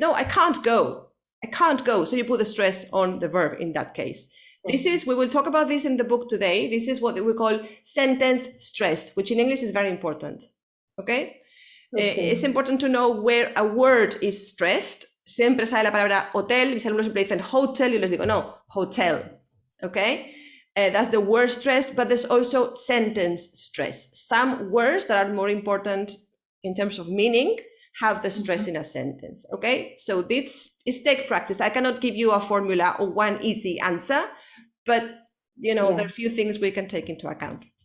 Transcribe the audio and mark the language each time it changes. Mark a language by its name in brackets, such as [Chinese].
[English] No, I can't go. I can't go. So you put the stress on the verb in that case. This is, we will talk about this in the book today. This is what we call sentence stress, which in English is very important. Okay? Es important to know where a word is stressed. [Spanish] Siempre sale la palabra hotel. Mis alumnos siempre dicen hotel. Y les digo, no, hotel. Okay? [English] That's the word stress, but there's also sentence stress. Some words that are more important in terms of meaning have the stress in a sentence. Okay? So this is take practice. I cannot give you a formula or one easy answer, but you know, there are a few things we can take into account.